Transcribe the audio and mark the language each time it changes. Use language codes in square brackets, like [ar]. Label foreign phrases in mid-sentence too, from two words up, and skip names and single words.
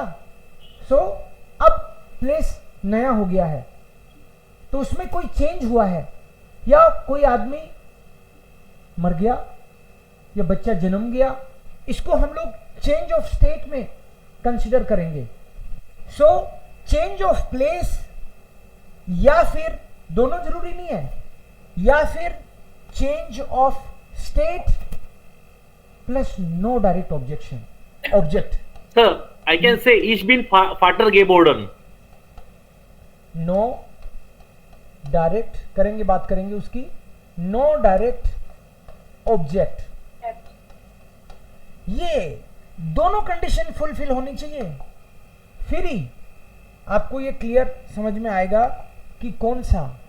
[hi] सो अब प्लेस नया हो गया है, तो उसमें कोई चेंज हुआ है, या कोई आदमी मर गया या बच्चा जन्म गया, इसको हम लोग [en] change of state [hi] में कंसिडर करेंगे। सो [en] change of place, [hi] या फिर दोनों जरूरी नहीं है, या फिर [en] change of state plus no direct objection object. Sir, I can say [de] ich bin Vater geworden. [en] no direct [hi] करेंगे, बात करेंगे उसकी, [en] no direct object, [hi] ये दोनों [en] condition fulfill [hi] होनी चाहिए, फिर ही आपको ये क्लियर समझ में आएगा कि कौन सा।